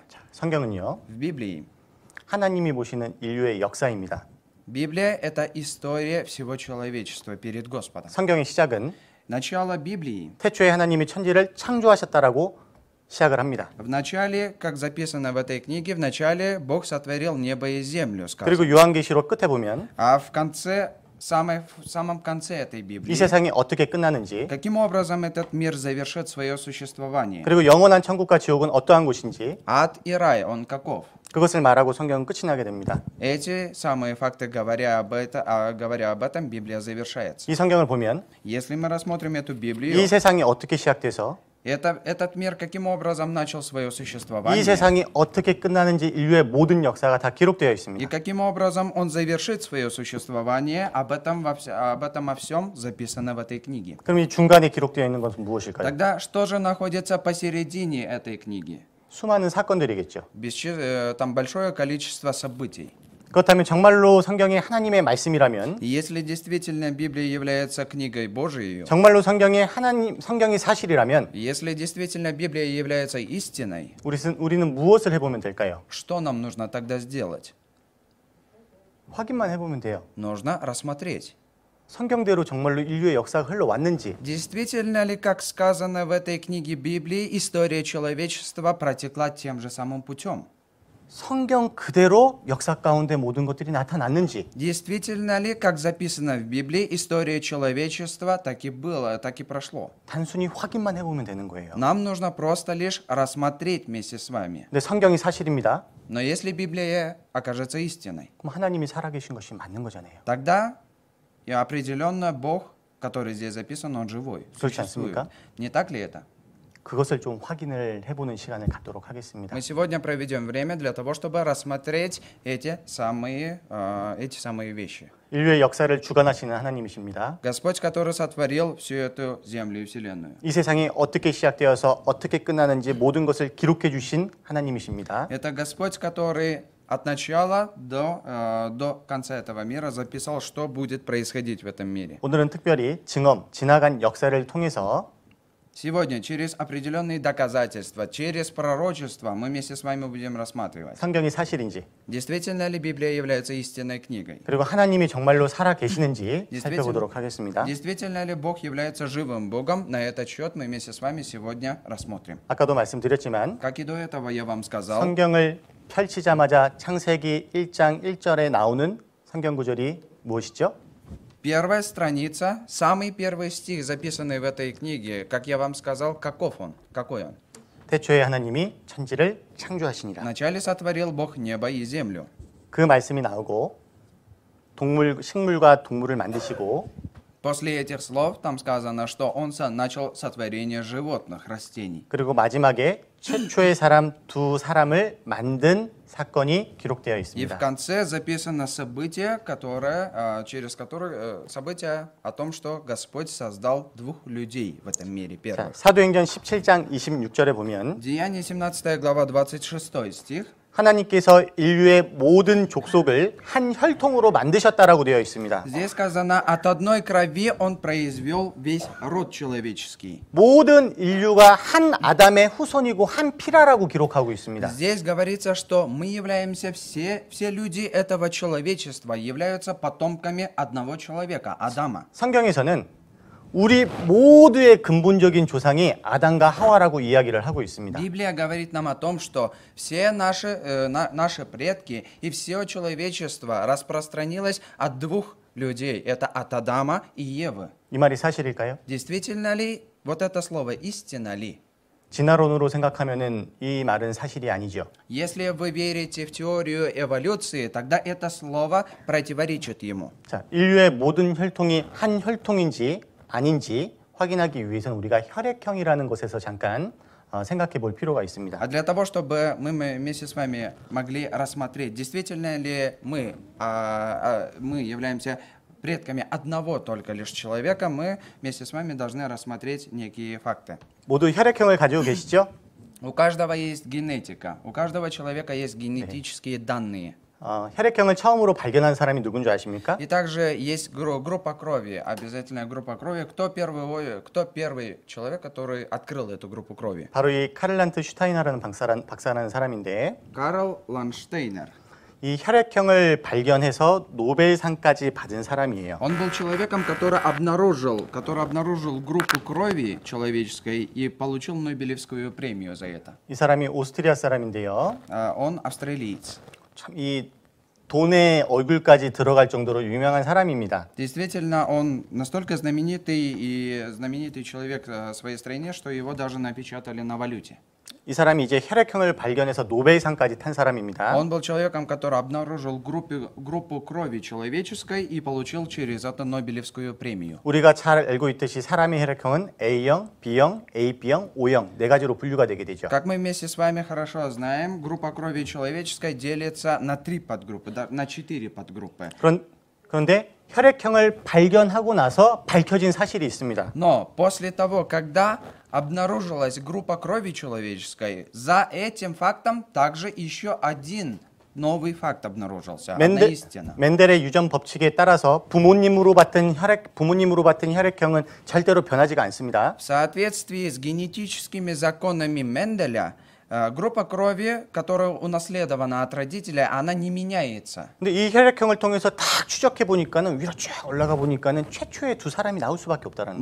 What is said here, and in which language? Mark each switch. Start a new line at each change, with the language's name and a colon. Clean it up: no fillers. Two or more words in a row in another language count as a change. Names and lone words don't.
Korean: 성경은요.
Russian: В Библии.
Korean: 하나님이 보시는 인류의 역사입니다.
Russian: Библия – это история всего человечества перед Господом.
Korean: 성경의 시작은
Russian: Начало Библии.
Korean: 태초에 하나님이 천지를 창조하셨다라고 시작을 합니다.
Russian: В начале, как записано в этой книге, в начале Бог сотворил небо и землю, сказано.
Korean: 그리고 요한계시록 끝에 보면
Russian: А в самом конце этой
Korean: 이
Russian: Библии,
Korean: 세상이 어떻게 끝나는지
Russian: каким образом этот мир завершит свое существование?
Korean: 그리고 영원한 천국과 지옥은 어떠한 곳인지
Russian: Ад и рай, он каков?
Korean: 그것을 말하고 성경은 끝이 나게 됩니다.
Russian: Эти самые факты, говоря об этом, Библия завершается.
Korean: 이 성경을 보면
Russian: Если мы рассмотрим эту
Korean: 이
Russian: Библию,
Korean: 세상이 어떻게 시작돼서
Russian: этот мир каким образом начал свое
Korean: 이
Russian: существование?
Korean: 세상이 어떻게 끝나는지 인류의 모든 역사가 다 기록되어
Russian: И
Korean: 있습니다.
Russian: каким образом он завершит свое существование, об этом во всем записано в этой книге.
Korean: 그럼 이 중간에 기록되어 있는 것은 무엇일까요?
Russian: Тогда что же находится посередине этой книги?
Korean: 수많은 사건들이겠죠.
Russian: Там большое количество событий.
Korean: 그렇다면 정말로 성경이 하나님의 말씀이라면
Russian: И если действительно Библия является книгой Божией,
Korean: 정말로 성경이 사실이라면
Russian: если действительно Библия является истиной,
Korean: 우리는 무엇을 해보면 될까요?
Russian: что нам нужно тогда сделать?
Korean: 확인만 해보면 돼요.
Russian: Нужно рассмотреть.
Korean: 성경대로 정말로 인류의 역사가 흘러왔는지
Russian: Действительно ли, как сказано в этой книге Библии, история человечества протекла тем же самым путем?
Korean: 성경 그대로 역사 가운데 모든 것들이 나타났는지
Russian: Действительно ли, как записано в Библии, история человечества так и было, так и прошло?
Korean: 단순히 확인만 해보면 되는 거예요.
Russian: Нам нужно просто лишь рассмотреть вместе с вами.
Korean: 근데 성경이 사실입니다.
Russian: Но если Библия окажется истиной,
Korean: 그럼 하나님이 살아계신 것이 맞는 거잖아요.
Russian: тогда и определенно Бог, который здесь записан, Он живой,
Korean: 그렇지
Russian: существует.
Korean: 않습니까?
Russian: Не так ли это?
Korean: 그것을 좀 확인을 해보는 시간을 갖도록 하겠습니다.
Russian: Мы сегодня проведем время для того, чтобы рассмотреть эти самые вещи.
Korean: 인류의 역사를 주관하시는 하나님이십니다.
Russian: Господь, который сотворил всю эту землю и вселенную.
Korean: 이 세상이 어떻게 시작되어서 어떻게 끝나는지 모든 것을 기록해 주신 하나님이십니다.
Russian: Это Господь, который от начала до конца этого мира записал, что будет происходить в этом мире.
Korean: 오늘은 특별히 증언, 지나간 역사를 통해서
Russian: Сегодня через определенные доказательства, через пророчество мы вместе с вами будем рассматривать,
Korean: 성경이 사실인지,
Russian: действительно ли Библия является истинной книгой.
Korean: 그리고 하나님이 정말로 살아 계시는지 살펴보도록 하겠습니다.
Russian: Действительно ли Бог является живым Богом? На этот счет мы вместе с вами сегодня рассмотрим.
Korean: 아까도 말씀드렸지만
Russian: Как и до этого я вам сказал,
Korean: 성경을 펼치자마자 창세기 1장 1절에 나오는 성경 구절이 무엇이죠?
Russian: первая страница, самый первый стих, записанный в этой книге, как я вам сказал, каков он? Какой он?
Korean: 태초에 하나님이 천지를 창조하시니라.
Russian: Вначале сотворил Бог небо и землю.
Korean: 그 말씀이 나오고 식물과 동물을 만드시고
Russian: После этих слов там сказано, что он начал сотворение животных, растений.
Korean: 그리고 마지막에 최초의 사람 두 사람을 만든 사건이 기록되어
Russian: И в
Korean: 있습니다.
Russian: конце записано событие, событие о том, что Господь создал двух людей в этом мире.
Korean: 자,
Russian: Первых.
Korean: 사도행전 17장 26절에 보면
Russian: Деяние 17 глава 26 стих.
Korean: 하나님께서 인류의 모든 족속을 한 혈통으로 만드셨다라고 되어 있습니다.
Russian: Здесь сказано, от одной крови он произвел весь род человеческий.
Korean: 모든 인류가 한 아담의 후손이고 한 피라라고 기록하고 있습니다.
Russian: Здесь говорится, что мы являемся все люди этого человечества являются потомками одного человека, Адама.
Korean: 성경에서는 우리 모두의 근본적인 조상이 아담과 하와라고 이야기를 하고 있습니다.
Russian: Библия говорит нам о том, что все наши предки и все человечество распространилось от двух людей. Это от Адама и Евы.
Korean: 이 말이 사실일까요?
Russian: Действительно ли вот это слово, истина ли?
Korean: 진화론으로 생각하면은 이 말은 사실이 아니죠.
Russian: Если вы верите в теорию эволюции, тогда это слово противоречит ему.
Korean: 자, 인류의 모든 혈통이 한 혈통인지 아닌지 확인하기 위해서는 우리가 혈액형이라는 것에서 잠깐 생각해 볼 필요가 있습니다.
Russian: А для того, чтобы мы вместе с вами могли рассмотреть, действительно ли мы являемся предками одного только лишь человека, мы вместе с вами должны рассмотреть некие факты.
Korean: 모두 혈액형을 가지고 계시죠?
Russian: У каждого есть генетика, у каждого человека есть генетические данные.
Korean: 혈액형을 처음으로 발견한 사람이 누군 줄 아십니까?
Russian: И также есть группа крови, обязательная группа крови. Кто первый человек, который открыл эту группу крови?
Korean: 바로 이 카를란트 슈타이너라는 박사라는 사람인데
Russian: Карл Ланштейнер.
Korean: 이 혈액형을 발견해서 노벨상까지 받은 사람이에요.
Russian: Он был человеком, который обнаружил группу крови человеческой и получил Нобелевскую премию за это.
Korean: 이 사람이 오스트리아 사람인데요.
Russian: Он австралиец.
Korean: 참 이 돈의 얼굴까지 들어갈 정도로 유명한 사람입니다.
Russian: Действительно, он настолько знаменитый человек в своей стране, что его даже напечатали на валюте.
Korean: 이 사람이 이제 혈액형을 발견해서 노벨상까지 탄 사람입니다.
Russian: Он был человеком, который обнаружил группу крови человеческой и получил через это Нобелевскую премию.
Korean: 우리가 잘 알고 있듯이 사람의 혈액형은 A형, B형, AB형, O형 네 가지로 분류가 되게 되죠.
Russian: Как мы вместе с вами хорошо знаем, группа крови человеческой делится на 3 подгруппы, на 4 подгруппы.
Korean: 그런데 혈액형을 발견하고 나서 밝혀진 사실이 있습니다.
Russian: Но после того, когда обнаружилась группа крови человеческой, за этим фактом также еще один новый факт обнаружился. Одна истина.
Korean: 멘델의 유전 법칙에 따라서 부모님으로 받은 혈액형은 절대로 변하지가 않습니다.
Russian: В соответствии с генетическими законами Менделя, группа крови, которая унаследована от родителей, она не меняется.
Korean: 근데 이 혈액형을 통해서 딱 추적해 보니까는 위로 쭉 올라가 보니까는 최초의 두 사람이 나올 수밖에 없다라는 거예요.